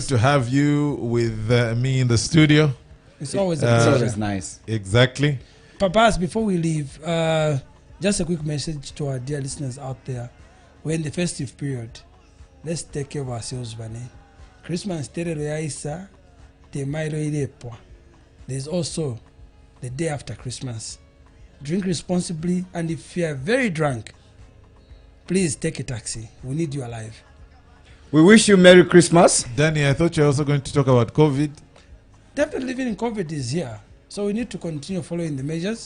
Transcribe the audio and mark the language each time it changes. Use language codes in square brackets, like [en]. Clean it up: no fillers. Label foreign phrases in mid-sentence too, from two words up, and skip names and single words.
[en] good to have you with me in the studio. It's always It's always nice. Exactly. Papas, before we leave, just a quick message to our dear listeners out there. We're in the festive period. Let's take care of ourselves, Bane. [bem] Christmas terero yaisa, te mailo ilepo. [en] There's also the day after Christmas. Drink responsibly, and if you are very drunk, please take a taxi. We need you alive. We wish you Merry Christmas. Danny, I thought you were also going to talk about COVID. Definitely living in COVID is here. So we need to continue following the measures.